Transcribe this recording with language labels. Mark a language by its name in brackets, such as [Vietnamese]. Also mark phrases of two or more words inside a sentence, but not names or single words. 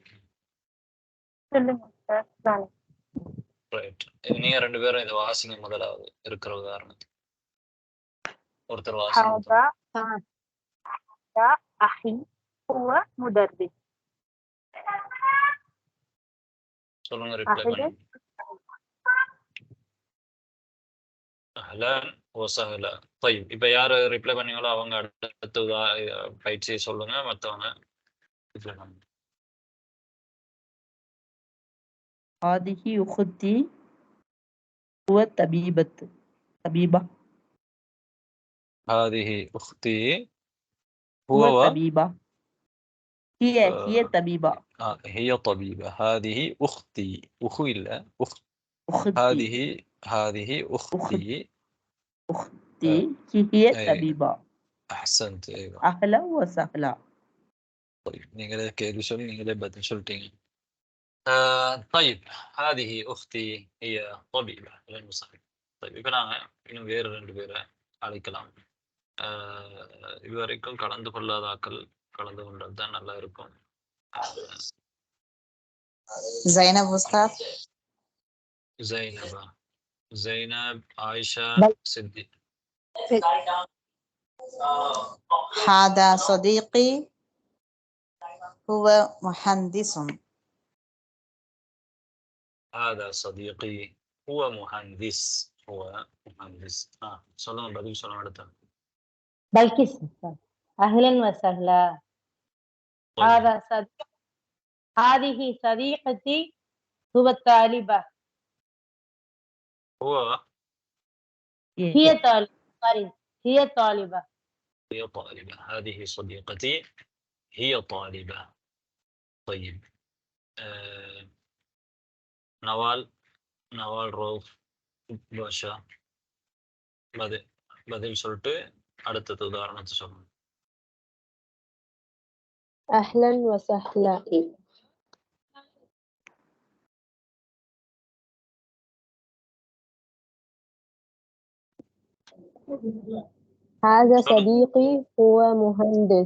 [Tamil] ரைட். நீங்க 2 பேரும் இதை வாசிங்க. முதலாவது இருக்கிற உதாரணம் ஒருத்தர் வாசிங்க. [Arabic] هذا أخي هو مدرس. [Tamil] சொல்லுங்க, ரிப்ளை பண்ணுங்க. [Arabic] أهلا وسهلا. [Tamil] طيب இப்ப யாரு ரிப்ளை பண்ணீங்களோ அவங்க அடுத்த பயிற்சியை சொல்லுங்க, மத்தவங்க ரிப்ளை பண்ணுங்க. [Arabic] هذه أختي هو طبيبة. هذه أختي هو هو طبيبة. هي طبيبة. هي طبيبة. هذه أختي. أخو إلا أخت. أختي هذه أختي هي طبيبة. أحسنت. أيوة. أهلا وسهلا. [Tamil] طيب நீங்களே கேள்வி சொல்லி நீங்களே பதில் சொல்லிட்டீங்க. [Arabic] طيب هذه أختي هي طبيبة. [Tamil] طيب இப்போ நாங்கள் இன்னும் வேறு 2 பேரை அழைக்கலாம். இதுவரைக்கும் கலந்து கொள்ளாதாக்கள் கலந்து கொண்டது தான் நல்லா இருக்கும். [Arabic] زينب أستاذ. زينب عائشة صديق. هذا صديقي هو مهندس. هذا صديقي هو مهندس. [Tamil] சொல்லுங்க, பதில் சொல்லுங்க. அடுத்த [Arabic] بلقيس. أهلا وسهلا. هذه صديقتي هو الطالبة. هي طالبة. هذه صديقتي هي طالبة. [Tamil] طيب نوال روف பாஷா பதில் சொல்லிட்டு அடுத்தது உதாரணத்தை சொல்லணும். [Arabic] أهلا وسهلا. هذا صديقي هو مهندس.